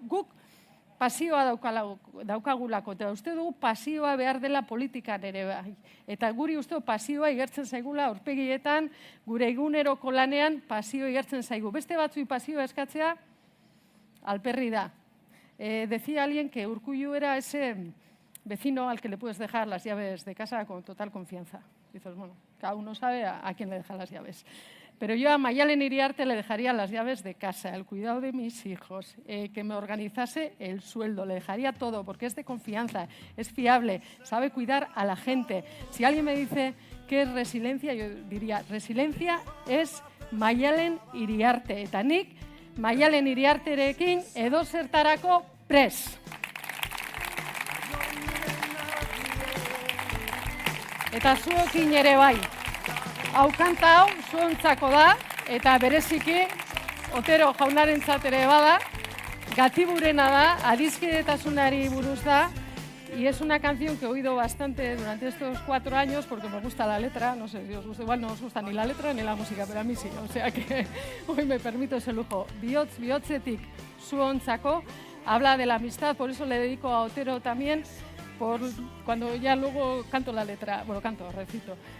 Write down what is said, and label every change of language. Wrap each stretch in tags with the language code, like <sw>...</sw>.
<eu>Guk pasioa daukagulako, eta uste dugu pasioa behar dela politikan ere bai. Eta guri uste pasioa igertzen zaigula aurpegietan, gure eguneroko lanean pasioa igertzen zaigu. Beste batzui pasioa eskatzea, alperri da.</eu> <es>Decía alguien que Urkullu era ese vecino al que le puedes dejar las llaves de casa con total confianza. Dices, bueno, cada uno sabe a quién le deja las llaves. Pero yo a Maialen Iriarte le dejaría las llaves de casa, el cuidado de mis hijos, que me organizase el sueldo, le dejaría todo, porque es de confianza, es fiable, sabe cuidar a la gente. Si alguien me dice qué es resiliencia, yo diría, resiliencia es Maialen Iriarte.</es> <eu>Eta nik Maialen Iriarterekin edozertarako prest. Eta zuokin ere bai. Hau kanta hau zuontzako da, eta bereziki Otero jaunarentzat ere bada, Gatiburena da, adiskidetasunari buruz da,</eu> <es>Y es una canción que he oído bastante durante estos 4 años porque me gusta la letra, no sé si os gusta, igual no os gusta ni la letra ni la música, pero a mí sí, o sea que hoy me permito ese lujo.</es> <eu>Bihotzetik zuontzako</eu> <es>habla de la amistad, por eso le dedico a Otero también, cuando ya luego canto la letra, bueno, recito.</es>